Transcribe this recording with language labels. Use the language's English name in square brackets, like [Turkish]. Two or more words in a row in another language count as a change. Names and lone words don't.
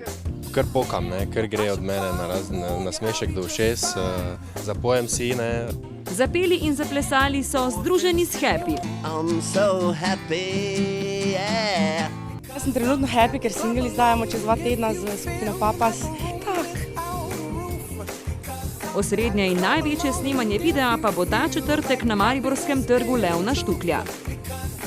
[Slovenian] Kar pokam, ker gre od mene na nasmešek do ušes, zapojem si. Zapeli in zaplesali so združeni s happy. [English] I'm so happy, yeah. [Slovenian] Jaz sem trenutno happy, ker single izdajamo čez 2 tedna z skupino Papas. Osrednje in največje snemanje videa pa bo ta četrtek na mariborskem trgu Levna Štuklja.